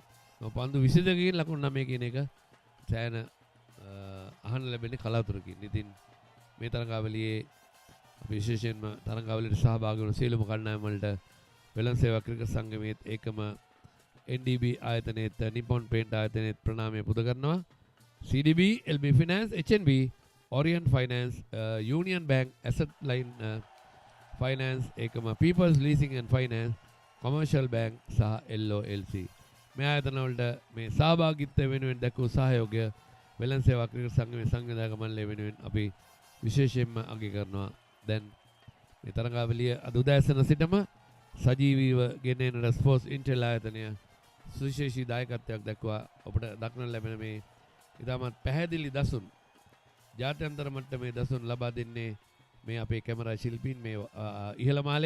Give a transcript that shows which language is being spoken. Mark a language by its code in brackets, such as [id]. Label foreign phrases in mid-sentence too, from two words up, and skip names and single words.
[si] පන්දු 22කින් ලකුණු 9 කියන එක සෑහෙන අහන්න ලැබෙන්නේ කලාතුරකින්. ඉතින් මේ තරගාවලියේ අපි විශේෂයෙන්ම තරගාවලියට සහභාගී වුණු සියලුම කණ්ඩායම් වලට වෙළඳ සේවා ක්‍රිකට් සංගමයේත් ඒකම NDB ආයතනයේත් නිපොන් පේන්ට් ආයතනයේත් ප්‍රණාමය පුද කරනවා. CDB, LB Finance, HNB, Orient Finance, Union Bank, Assetline Finance, ඒකම People's Leasing and Finance, Commercial Bank සහ LOLC. මේ ආයතන වලට මේ සහභාගීත්වය වෙනුවෙන් දක්වූ සහයෝගය වෙළඳ සේවා ක්‍රිකට් සංගමයේ සංවිධායක මණ්ඩලය වෙනුවෙන් අපි විශේෂයෙන්ම අගය කරනවා. දැන් මේ තරගාවලිය අද උදෑසන සිටම සජීවීව ගෙන එන ස්පෝර්ට්ස් ඉන්ටෙල් ආයතනය සුවිශේෂී දායකත්වයක් දක්වා ඔබට දක්නට ලැබෙන මේ ඉතාමත් පැහැදිලි දසුන් ජාත්‍යන්තර මට්ටමේ දසුන් ලබා දෙන්නේ මේ අපේ කැමරා ශිල්පීන් මේ ඉහළ මාලේ.